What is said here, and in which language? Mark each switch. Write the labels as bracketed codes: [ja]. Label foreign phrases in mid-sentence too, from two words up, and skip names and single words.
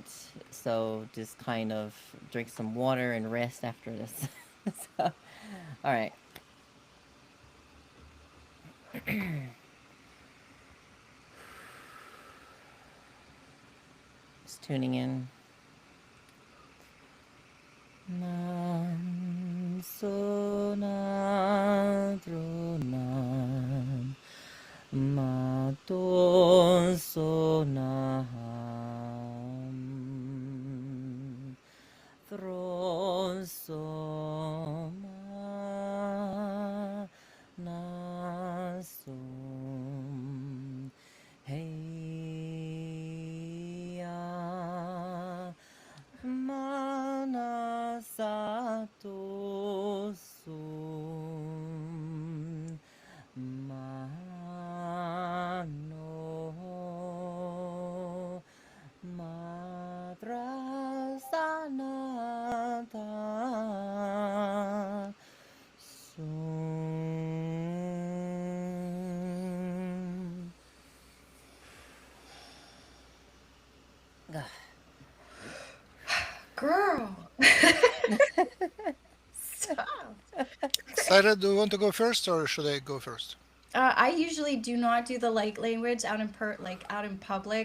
[en] So, just kind of drink some water and rest after this. So, all right. Just tuning in. Nan so na tro nan ma to so na ham tro so ma na sum hey ya Manasato sum mano madrasanata sum. Girl. Stop. Sarah, do you want to go first or should I go first? I usually do not do the light language out in out in public.